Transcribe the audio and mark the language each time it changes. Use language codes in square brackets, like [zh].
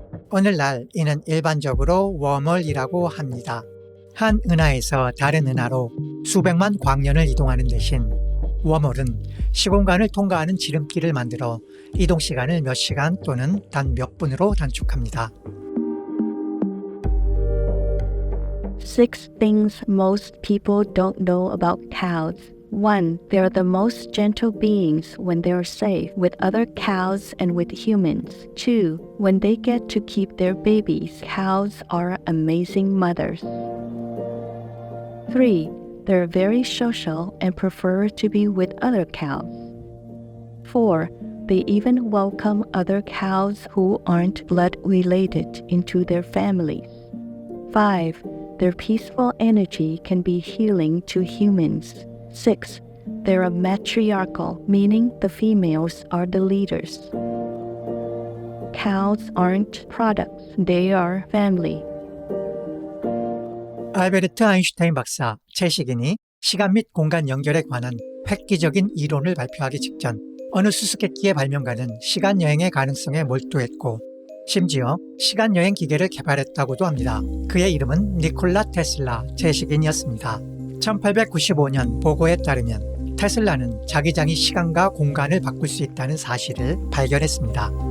[ko] 오늘날 이는 일반적으로 웜홀이라고 합니다. 한 은하에서 다른 은하로 수백만 광년을 이동하는 대신 웜홀은 시공간을 통과하는 지름길을 만들어 이동 시간을 몇 시간 또는 단 몇 분으로 단축합니다. [en] 6 things most people don't know about cows. 1. They're the most gentle beings when they're safe with other cows and with humans. 2. When they get to keep their babies, cows are amazing mothers. 3. They're very social and prefer to be with other cows. 4. They even welcome other cows who aren't blood related into their families. 5. Their peaceful energy can be healing to humans. 6. They're matriarchal, meaning the females are the leaders. Cows aren't products, they are family. [ko] 알베르트 아인슈타인 박사, 채식인이 시간 및 공간 연결에 관한 획기적인 이론을 발표하기 직전 어느 수수께끼의 발명가는 시간여행의 가능성에 몰두했고 심지어 시간여행 기계를 개발했다고도 합니다. 그의 이름은 니콜라 테슬라 채식인이었습니다. 1895년 보고에 따르면 테슬라는 자기장이 시간과 공간을 바꿀 수 있다는 사실을 발견했습니다.